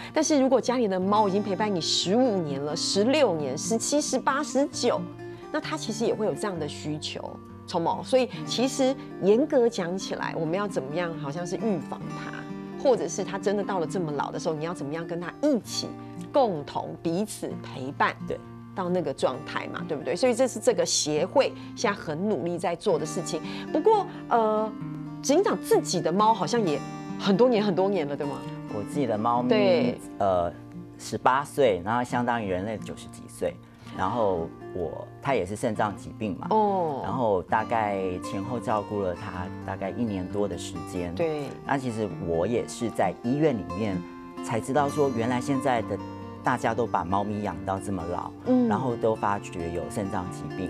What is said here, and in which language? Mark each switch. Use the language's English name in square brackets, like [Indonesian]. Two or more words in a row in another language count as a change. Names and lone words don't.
[Chinese] 但是如果家裡的貓已經陪伴你15年了、16年、17、18、19，那它其實也會有這樣的需求，從某。所以其實嚴格講起來，我們要怎麼樣，好像是預防它，或者是它真的到了這麼老的時候，你要怎麼樣跟它一起共同彼此陪伴。對。到那個狀態嘛，對不對？所以這是這個協會現在很努力在做的事情。不過，執行長自己的貓好像也很多年了，對嗎？我自己的貓咪，18歲，然後相當於人類90幾歲。然后他也是肾脏疾病嘛，然后大概前后照顾了他大概1年多的时间。对，那其实我也是在医院里面才知道说，原来现在的大家都把猫咪养到这么老，然后都发觉有肾脏疾病。